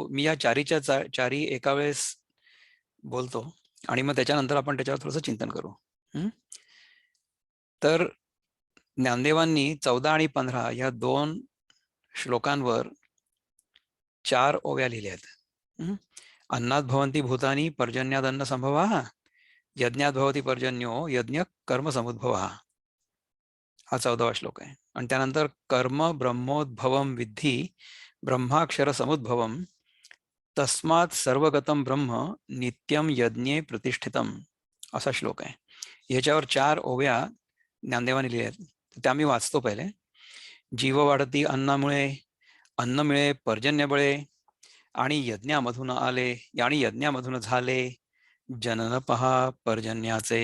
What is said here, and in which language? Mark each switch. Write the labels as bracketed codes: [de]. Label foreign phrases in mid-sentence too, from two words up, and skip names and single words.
[mr] मी या चारी एका वेळेस बोलतो आणि मग त्याच्यानंतर आपण त्याच्यावर थोडंसं चिंतन करू. तर ज्ञानदेवांनी 14 आणि 15 या 2 श्लोकांवर 4 ओव्या लिहिल्या आहेत. [sa] अन्नात भवन्ति भूतानि पर्जन्यादन्न संभवा, यज्ञात भवति पर्जन्यो यज्ञ कर्म समुद्भवा, [mr] हा 14वा श्लोक आहे. आणि त्यानंतर [sa] कर्म ब्रह्मोद्भवम विद्धी ब्रह्माक्षर समुद्भवम तस्मात सर्वगतम ब्रह्म नित्यम यज्ञे प्रतिष्ठितम, [mr] असा श्लोक आहे. याच्यावर 4 ओव्या ज्ञानदेवाने लिहिल्या आहेत, त्या मी वाचतो पहिले. जीव वाढती अन्नामुळे, अन्न मिळे पर्जन्य बळे, आणि यज्ञामधून आले आणि यज्ञामधून झाले जनन पहा पर्जन्याचे.